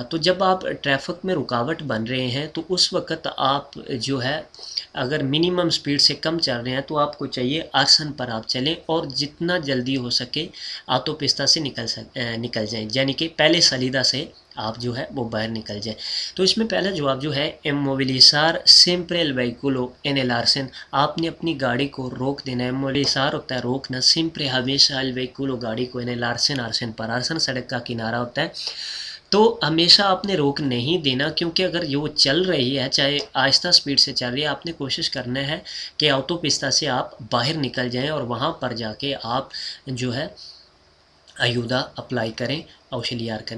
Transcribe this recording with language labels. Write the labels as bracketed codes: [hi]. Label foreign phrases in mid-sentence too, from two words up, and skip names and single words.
[ur] تو جب آپ ٹریفک میں رکاوٹ بن رہے ہیں تو اس وقت آپ جو ہے اگر منیمم سپیڈ سے کم چل رہے ہیں تو آپ کو چاہیے آسن پر آپ چلیں اور جتنا جلدی ہو سکے آٹو پستہ سے نکل جائیں، یعنی کہ پہلے سلیدہ سے آپ جو ہے وہ باہر نکل جائیں. تو اس میں پہلا جواب جو ہے [es] movilizar siempre el vehículo en el arcén, [ur] آپ نے اپنی گاڑی کو روک دینا ہے. موبیلیزار ہوتا ہے روکنا، siempre ہمیشہ [es] el vehículo [ur] گاڑی کو [es] en el arcén [ur] پر، arcén سڑک کا کنارہ ہوتا ہے، تو ہمیشہ آپ نے روک نہیں دینا، کیونکہ اگر یہ وہ چل رہی ہے چاہے آہستہ سپیڈ سے چل رہی ہے، آپ نے کوشش کرنا ہے کہ آٹو پستہ سے آپ باہر نکل جائیں اور وہاں پر جا کے آپ جو ہے ایودا اپلائی کریں، اوشلیار کریں.